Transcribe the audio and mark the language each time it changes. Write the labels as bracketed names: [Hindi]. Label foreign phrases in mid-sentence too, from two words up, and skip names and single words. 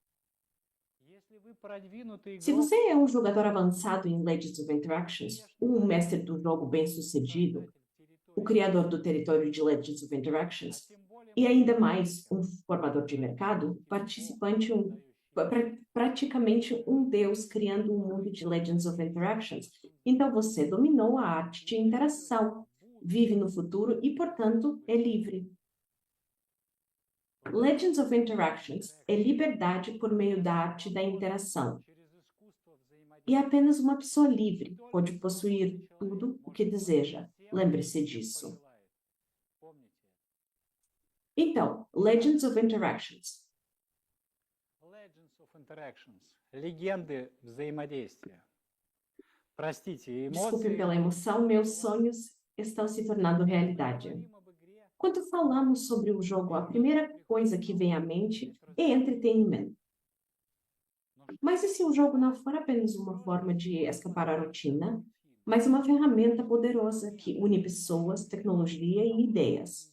[Portuguese] Se você é um jogador avançado em Legends of Interactions, um mestre do jogo bem-sucedido, o criador do território de Legends of Interactions, e ainda mais um formador de mercado, praticamente um deus criando um mundo de Legends of Interactions, então você dominou a arte de interação, vive no futuro e, portanto, é livre. Legends of Interactions é liberdade por meio da arte da interação. e apenas uma pessoa livre pode possuir tudo o que deseja. Lembre-se disso. Então, Legends of Interactions. Legends of Interactions. [Russian] Legendy взаимодействия. Простите, [Portuguese] Desculpe [Russian] эмоции... [Portuguese] pela emoção, meus sonhos estão se tornando realidade. Quando falamos sobre o jogo, a primeira coisa que vem à mente é entretenimento. Mas e se o jogo não for apenas uma forma de escapar à rotina, mas uma ferramenta poderosa que une pessoas, tecnologia e ideias?